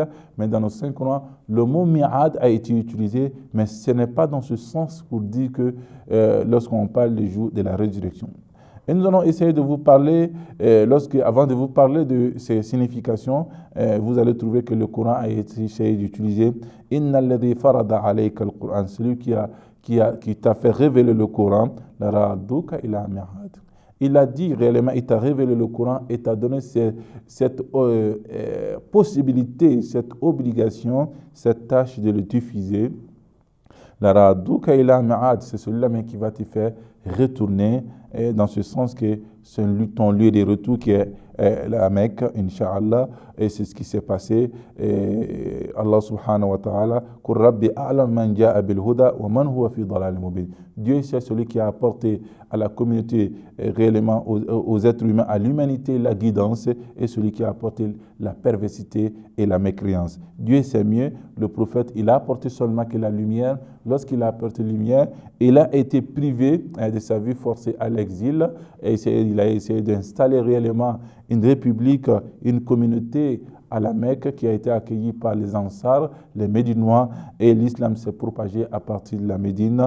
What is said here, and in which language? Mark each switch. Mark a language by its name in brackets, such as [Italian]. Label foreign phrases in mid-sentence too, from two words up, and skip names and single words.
[French] Mais dans le Saint-Coran, le mot mi'ad a été utilisé, mais ce n'est pas dans ce sens pour dire que lorsqu'on parle du jour de la résurrection. Et nous allons essayer de vous parler, avant de vous parler de ces significations, vous allez trouver que le Coran a été essayé d'utiliser « [Arabic] إن الذي فرض عليك القرآن [French] » celui qui t'a fait révéler le Coran, « [Arabic] لرادك إلى معاد [French] » Il a dit réellement, il t'a révélé le Coran et t'a donné cette possibilité, cette obligation, cette tâche de le diffuser. [Arabic] لرادك إلى معاد, [French] c'est celui-là même qui va te faire retourner, et dans ce sens que c'est ton lieu de retour qui est la Mecque, Inch'Allah, et c'est ce qui s'est passé. [Arabic] Et الله سبحانه وتعالى قل ربي أعلم من جاء بالهدى ومن هو في ضلال مبين. [French] Dieu, c'est celui qui a apporté à la communauté, réellement aux êtres humains, à l'humanité, la guidance, et celui qui a apporté la perversité et la mécréance. Dieu sait mieux. Le prophète, il a apporté seulement que la lumière. Lorsqu'il a apporté la lumière, il a été privé de sa vie, forcé à l'exil, et il a essayé d'installer réellement une république, une communauté à la Mecque qui a été accueillie par les Ansar, les Médinois, et l'islam s'est propagé à partir de la Médine.